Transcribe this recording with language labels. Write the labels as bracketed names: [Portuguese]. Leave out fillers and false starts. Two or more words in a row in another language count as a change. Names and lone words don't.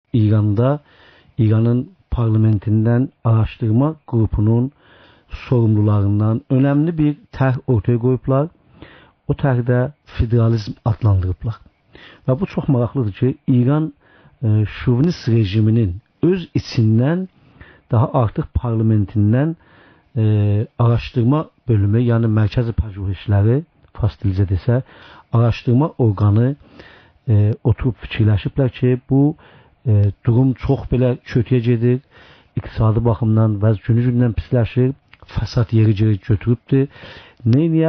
[Turkish] İran'da İran'ın parlamentinden araştırma grubunun sorumlularından önemli bir tərh ortaya koyublar. [Azerbaijani] O tərhdə federalizm adlandırıblar. [Turkish] Ve bu çok maraqlıdır ki, İran şovinist rejiminin öz içinden daha artık parlamentinden araştırma bölümü, [Azerbaijani] yani Mərkəzi Pəjurişləri, fasilizə desə, araştırma orqanı oturup fikirləşiblər ki, bu durum çox belə kötüyə gedir, iqtisadi baxımdan və günü-gündən pisləşir, fəsad yeri götürübdür. Neyniyək?